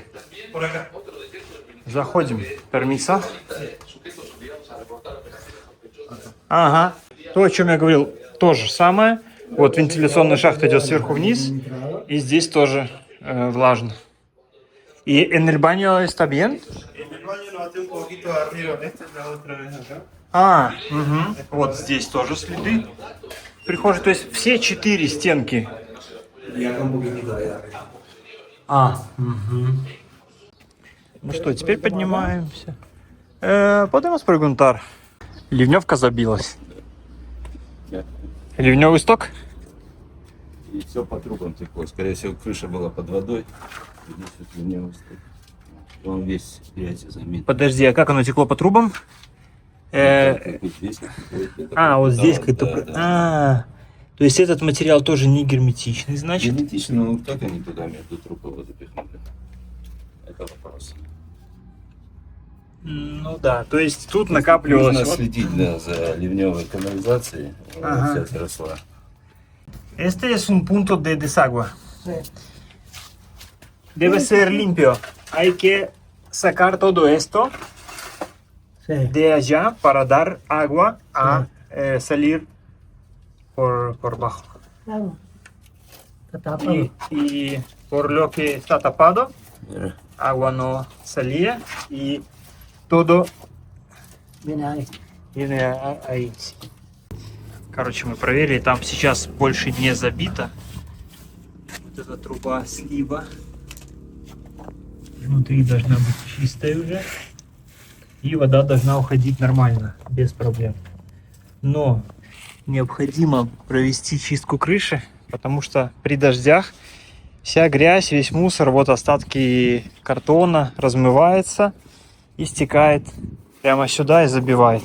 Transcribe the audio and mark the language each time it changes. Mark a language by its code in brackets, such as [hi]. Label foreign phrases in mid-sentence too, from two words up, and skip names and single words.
[ru] Заходим. Пермиса. Ага. То, о чем я говорил, то же самое. Вот вентиляционный шахт идет сверху вниз. И здесь тоже влажно. И [es] en el baño está bien? [ru] Угу. Вот здесь тоже следы. Прихожей, то есть все 4 стенки. Угу. Ну что, теперь поднимаемся. [es] Podemos preguntar. [ru] Ливневка забилась. Ливневый сток? И все по трубам текло. Скорее всего, крыша была под водой. Здесь вот ливневый сток. Он весь грязью заметен. Подожди, а как оно текло по трубам? Вот здесь какая-то... То есть этот материал тоже не герметичный, значит? Герметичный, но как они туда между труб его запихнули? Это вопрос. Ну да, то есть тут накапливалось... Нужно вот- следить, да, за ливневой канализацией. Ага. Вся отросла. [es] Este es un punto de desagüe. Debe ser limpio. Hay que sacar todo esto de allá para dar agua a salir por bajo. Claro. Está tapado. Y por lo que está tapado, Mira. agua no salía y todo Viene ahí. viene ahí. [ru] Короче, мы проверили, там сейчас больше не забито. Вот эта труба слива. Внутри должна быть чистая уже. И вода должна уходить нормально, без проблем. Но необходимо провести чистку крыши, потому что при дождях вся грязь, весь мусор, вот остатки картона размывается и стекает прямо сюда и забивает.